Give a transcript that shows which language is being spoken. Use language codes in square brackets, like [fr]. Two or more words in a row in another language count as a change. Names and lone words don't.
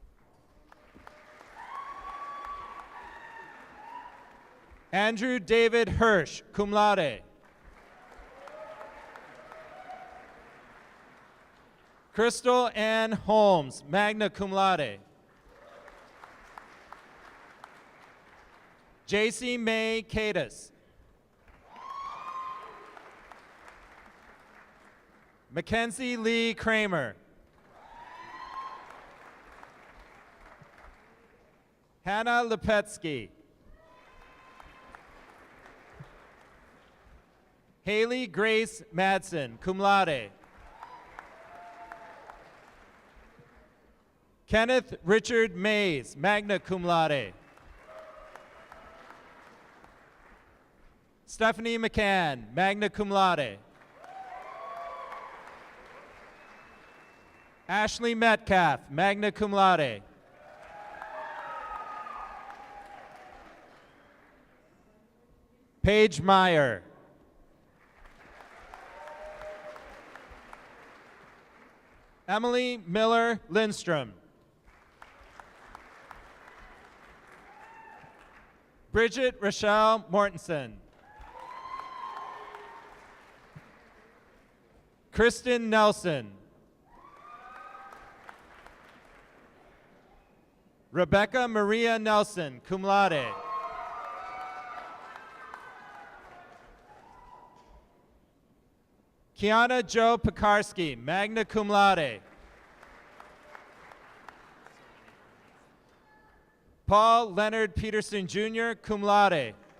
[en] Andrew David Hirsch, [la] cum laude. [en] Crystal Ann Holmes, [la] magna cum laude. [en] J.C. May Cadis. Mackenzie Lee Kramer. Hannah Lepetsky. Haley Grace Madsen, [la] cum laude. [en] Kenneth Richard Mays, [la] magna cum laude. [en] Stephanie McCann, [la] magna cum laude. [en] Ashley Metcalf, [la] magna cum laude. [en] Paige Meyer. Emily Miller Lindstrom. Bridget Rochelle Mortensen. Kristen Nelson. Rebecca Maria Nelson, [la] cum laude. [en] Kiana Jo Pekarski, [la] magna cum laude. [en] Paul Leonard Peterson Jr., [la] cum laude.